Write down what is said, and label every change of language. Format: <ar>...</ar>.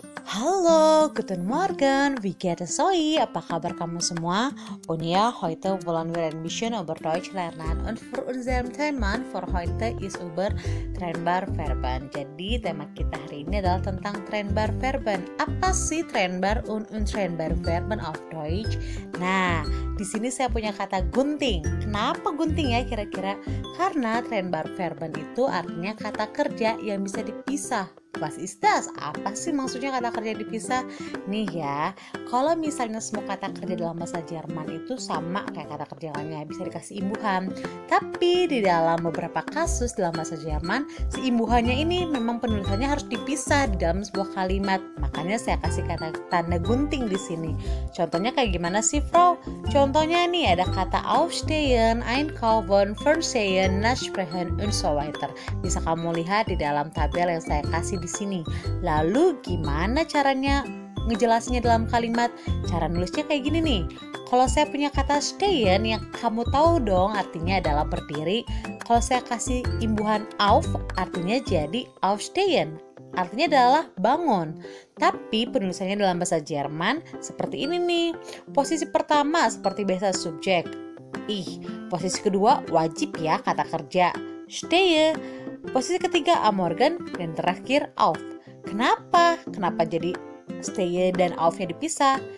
<de>Hallo, guten Morgen, wie geht es euch?</de> <id>Apa kabar kamu semua?</id> <de>Und ja, heute wollen wir ein bisschen über Deutsch lernen. Und für unserem Thema für heute ist über trennbar Verben.</de> <id>Jadi tema kita hari ini adalah tentang trennbar Verben. Apa sih</id> <de>trennbar und untrennbar Verben auf Deutsch?</de> <id>Nah, di sini saya punya kata gunting. Kenapa gunting ya kira-kira? Karena trennbar Verben itu artinya kata kerja yang bisa dipisah.</id> <de>Was ist das?</de> <id>Apa sih maksudnya kata kerja dipisah? Nih ya, kalau misalnya semua kata kerja dalam bahasa Jerman itu sama kayak kata kerja lainnya, bisa dikasih imbuhan. Tapi di dalam beberapa kasus dalam bahasa Jerman, si imbuhannya ini memang penulisannya harus dipisah di dalam sebuah kalimat. Makanya saya kasih kata tanda gunting di sini. Contohnya kayak gimana sih, Frau? Contohnya nih ada kata aufstehen, einkaufen, versehen, nachsprechen, und so weiter. Bisa kamu lihat di dalam tabel yang saya kasih di sini. Lalu gimana caranya ngejelasinnya dalam kalimat? Cara nulisnya kayak gini nih. Kalau saya punya kata stehen yang kamu tahu dong artinya adalah berdiri. Kalau saya kasih imbuhan auf artinya jadi aufstehen. Artinya adalah bangun. Tapi penulisannya dalam bahasa Jerman seperti ini nih. Posisi pertama seperti biasa subjek. Posisi kedua wajib ya kata kerja. Stehe. Posisi ketiga am Morgen dan terakhir auf. Kenapa jadi stehe dan aufnya dipisah?</id>